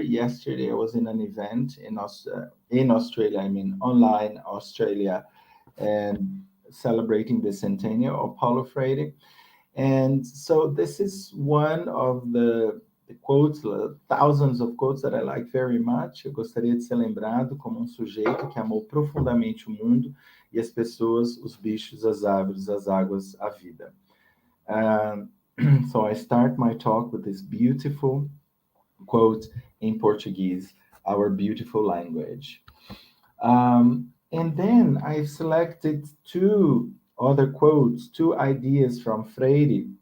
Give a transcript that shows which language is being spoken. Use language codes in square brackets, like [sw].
[en] Yesterday, I was in an event in Australia, I mean, online Australia, and celebrating the centennial of Paulo Freire. And so this is one of the quotes, thousands of quotes that I like very much. [pt] Eu gostaria de ser lembrado como sujeito que amou profundamente o mundo e as pessoas, os bichos, as árvores, as águas, a vida. [en] So I start my talk with this beautiful quote in Portuguese, our beautiful language. And then I've selected two other quotes, two ideas from Freire.